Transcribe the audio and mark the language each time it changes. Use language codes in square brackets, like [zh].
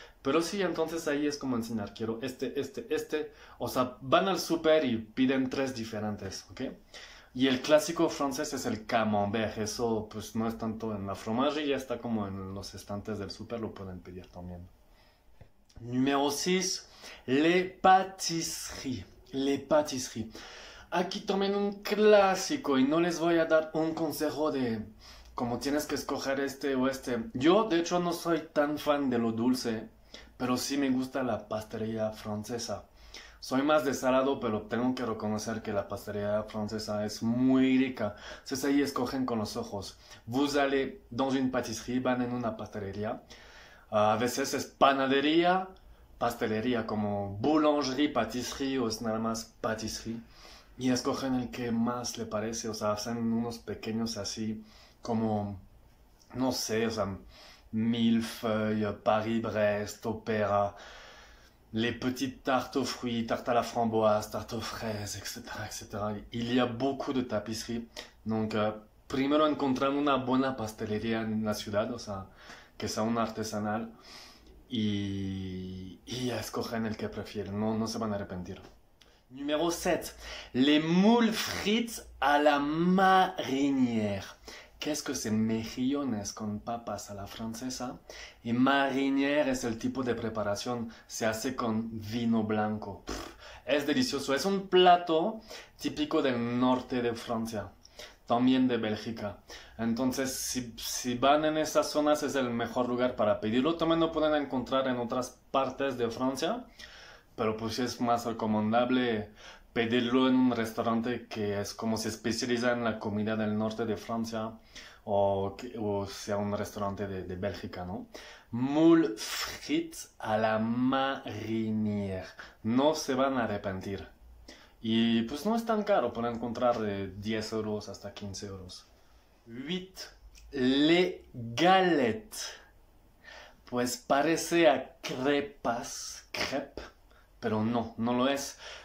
[es] Pero sí, entonces ahí es como enseñar, quiero este. O sea, van al súper y piden 3 diferentes, ¿ok? Y el clásico francés es el camembert. Eso pues no es tanto en la fromagería, ya está como en los estantes del súper, lo pueden pedir también. [fr] Numéro 6, les pâtisseries. Les pâtisseries. [es] Aquí tomen un clásico y no les voy a dar un consejo de como tienes que escoger este o este. Yo, de hecho, no soy tan fan de lo dulce. pero sí me gusta la pastelería francesa. Soy más de salado, pero tengo que reconocer que la pastelería francesa es muy rica. Entonces ahí escogen con los ojos. [fr] Vous allez dans une pâtisserie, [es] van en una pastelería. A veces es panadería, pastelería, como boulangerie, pâtisserie o es nada más pâtisserie. Y escogen el que más le parece, o sea, hacen unos pequeños así, como, no sé, o sea, millefeuille, Paris-Brest, Opéra, [fr] les petites tartes aux fruits, tartes à la framboise, tartes aux fraises, [es] etc., etc. [fr] Il y a beaucoup de tapisseries. [es] Donc, primero encontrar una buena pastelería en la ciudad, o sea, que sea un artesanal, y escogen el que prefieren, no se van a arrepentir. [fr] Numéro 7. Les moules frites à la marinière. Qu'est-ce que c'est? [es] Mejillones con papas a la francesa. Y marinière es el tipo de preparación. Se hace con vino blanco. Es delicioso. Es un plato típico del norte de Francia. También de Bélgica. Entonces, si van en esas zonas es el mejor lugar para pedirlo. También lo pueden encontrar en otras partes de Francia. Pero pues es más recomendable pedirlo en un restaurante que es como se especializa en la comida del norte de Francia o sea un restaurante de Bélgica, ¿no? [fr] Moules frites à la marinière. [es] No se van a arrepentir. Y pues no es tan caro, pueden encontrar de 10 euros hasta 15 euros. 8. Les galettes. Pues parece a crepe, pero no lo es.